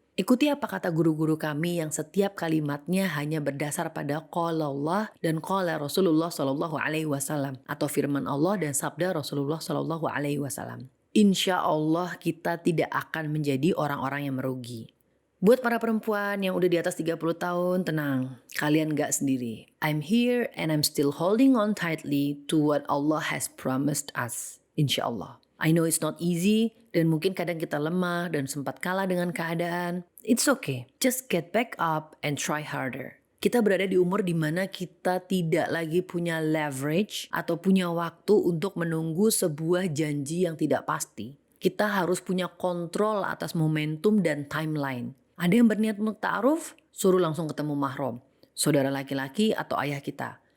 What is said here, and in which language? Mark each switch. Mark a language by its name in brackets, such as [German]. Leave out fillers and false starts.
[Indonesian] Ikuti apa kata guru-guru kami yang setiap kalimatnya hanya berdasar pada qala Allah dan qala Rasulullah SAW atau firman Allah dan sabda Rasulullah SAW. Insya Allah kita tidak akan menjadi orang-orang yang merugi. Buat para perempuan yang udah di atas 30 tahun, tenang. Kalian gak sendiri. [English] I'm here and I'm still holding on tightly to what Allah has promised us. Insya Allah. I know it's not easy [Indonesian] dan mungkin kadang kita lemah dan sempat kalah dengan keadaan. [English] It's okay. Just get back up and try harder. [Indonesian] Kita berada di umur di mana kita tidak lagi punya leverage atau punya waktu untuk menunggu sebuah janji yang tidak pasti. Kita harus punya kontrol atas momentum dan timeline. Ada yang berniat untuk ta'aruf, suruh langsung ketemu mahram, saudara laki-laki atau ayah kita.